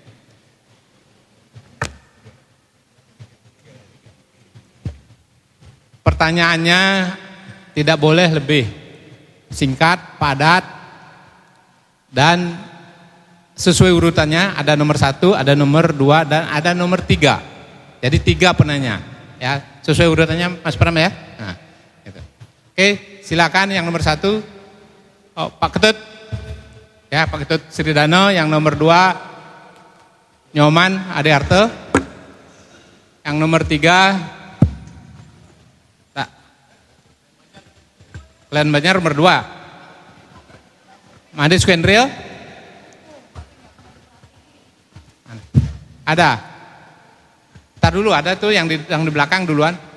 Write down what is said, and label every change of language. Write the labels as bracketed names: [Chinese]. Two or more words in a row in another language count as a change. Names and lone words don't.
[Indonesian] Pertanyaannya tidak boleh lebih singkat, padat, dan sesuai urutannya, ada nomor 1, ada nomor 2, dan ada nomor 3. Jadi 3 penanya, ya sesuai urutannya Mas Pram ya. Nah, gitu. Oke, silakan yang nomor 1, Pak Ketut, ya Pak Ketut Sridano. Yang nomor 2 Nyoman Adiarto. Yang nomor 3 Kalian Banjar nomor 2. Made Sukendril? Ada. Ntar dulu ada tuh yang di belakang duluan.